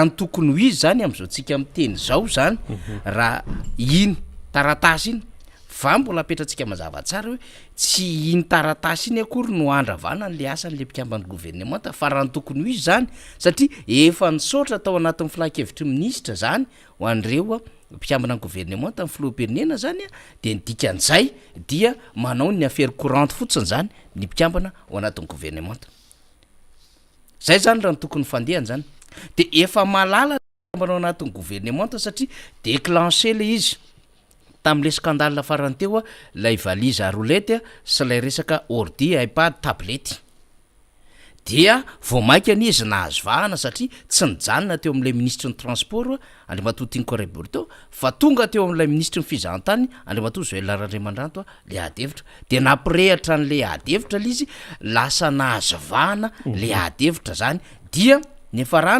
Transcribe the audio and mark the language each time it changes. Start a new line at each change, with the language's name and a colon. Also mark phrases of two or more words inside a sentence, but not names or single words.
Malagasy: ny tokony ho izy zany am'izao tsika miteny zao zany raha iny taratasy iny fa mbola apetratsika mazava tsara hoe tsy iny taratasy iny akory no andravana n'le asan'le mpikambany gouvernement fa raha ny tokony ho izy zany satria efa nisaotra tao anatin'ny filakevitry ministra zany ho an'ireo mpikambana ny gouvernement tamin'ny filoham-pirenena zany de ny dikan'izay dia manao ny
French: affaire courante
Malagasy: fotsiny zany ny mpikambana ao anatin'ny gouvernement zay zany raha ny tokony fandehany zany de efa malala manao anatin'ny gouvernement satria déclenché le izy tam'le scandale farany teo lay
French: valise à roulette
Malagasy: sy lay resaka ordi iPad tablety dia voamaika ny izy nahazo vahana satria tsy nijanona teo am'ilay ministre ny transport Andriamatoa Tinkoreborto fa tonga teo am'ilay ministre ny fizahantany Andriamatoa Joël Andriamandranto le adevitra de nampirehatra n'le adevitra l'izy lasa nahazo vahana le adevitra zany dia nefarana